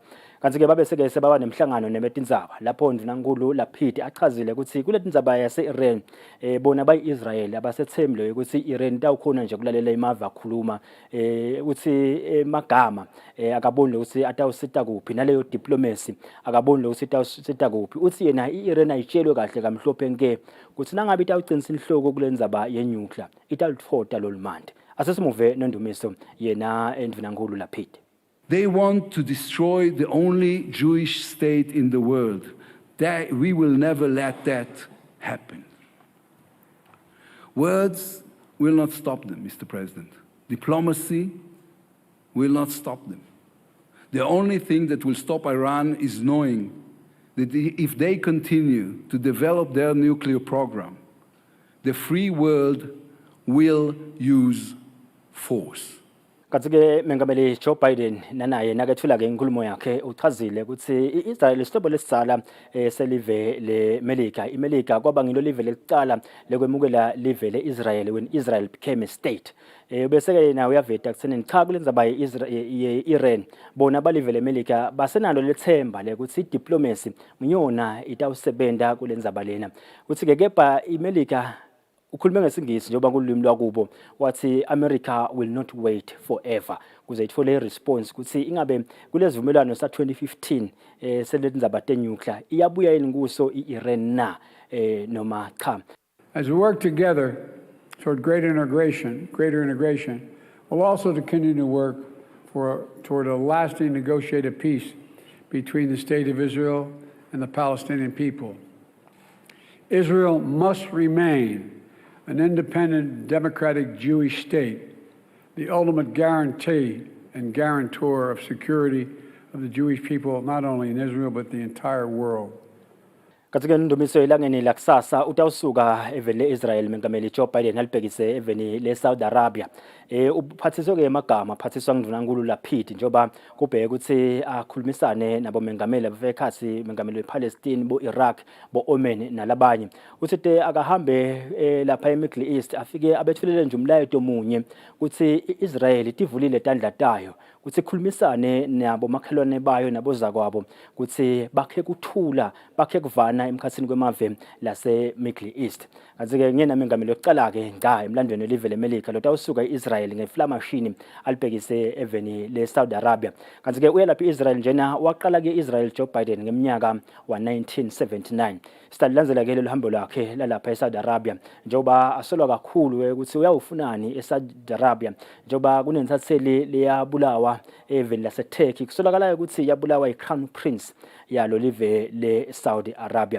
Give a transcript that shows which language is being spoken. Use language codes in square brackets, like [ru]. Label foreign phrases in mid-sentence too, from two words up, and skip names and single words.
[ss] Kanti ke babeseke sebaba nemhlangano nebetindzaba lapho ndvunankulu Lapid achazile ukuthi kuletindzaba yase-Iran bona bayi-Israel abasethembileyo ukuthi i-Iran itawukhona nje kulalela imave akhuluma ukuthi magama akaboni ukuthi atawusita kuphi naleyo diplomacy akaboni ukuthi itawusita kuphi uthi yena i-Iran ayitshelwe kahle kamhlophe nke ukuthi nangabe itawucinisa inhloko kule ndzaba yenuclear itawuthota lolumande. Asesimuve nondumiso yena endvunankulu Lapid. [en] They want to destroy the only Jewish state in the world. We will never let that happen. Words will not stop them, Mr. President. Diplomacy will not stop them. The only thing that will stop Iran is knowing that if they continue to develop their nuclear program, the free world will use force. [ss] Kanti ke mengameli Joe Biden nanaye nakethula ke inkulumo yakhe uchazile ukuthi iIsrael isihlobo lesizala selive leMelika. iMelika kwaba ngilo live lelicala lekwemukela live leIsrael [en] when Israel became a state. [ss] Bese ke nawe uyaveta kutheni cha kulendzaba yeIran bona balive leMelika basenalo lethemba lekuthi diplomacy mnyona itawusebenta kulendzaba lena. Kuthi ke kepha iMelika ukhulume ngesingisi njengoba kulwimi lwakubo wathi [en] America will not wait forever [ss] kuze ithole response kuthi ingabe kulezivumelwano sa 2015 seletindzaba tenuclear iyabuya yini kuso iIran na noma cha. [en] As we work together toward greater integration, we'll also continue to work toward a lasting negotiated peace between the state of Israel and the Palestinian people. Israel must remain an independent, democratic Jewish state, the ultimate guarantee and guarantor of security of the Jewish people, not only in Israel, but the entire world. [ss] Katika ndumiso ilangeni la kusasa utawusuka eveni le-Israel mengameli Joe Biden alibhekise eveni le-Saudi Arabia. Uphathiswa ke amagama aphathiswa ngundvunankulu Lapid njengoba kubheke ukuthi akhulumisane nabo mengameli abafekhathi mengameli wePalestine bo-Iraq bo-Oman nalabanye. Uthi akahambe lapha eMiddle East afike abethulele nje umlayeto omunye ukuthi iIsrael itivulile tandla tayo ukuthi ikhulumisane nabo makhelwane bayo nabozakwabo ukuthi bakhe kuthula bakhe kuvana emkhathini kwemave lase Middle East. Kanti ke ngena mengameli oqala ke nga emlandweni welive leMelika lo tawusuka iIsrael ngeflamashini alibhekise eveni le-Saudi Arabia. Kanti ke uyalapha iIsrael njena waqala ke Israel Joe Biden ngeminyaka wa 1979. Sitalilandzela ke lelo hambo lakhe lalapha eSaudi Arabia njengoba asolwa kakhulu ukuthi uyawufunani eSaudi Arabia njengoba kunensatheli leyabulawa lapha eveni laseTurkey kusolakala ukuthi yabulawa iCrown Prince yalo live le-Saudi Arabia.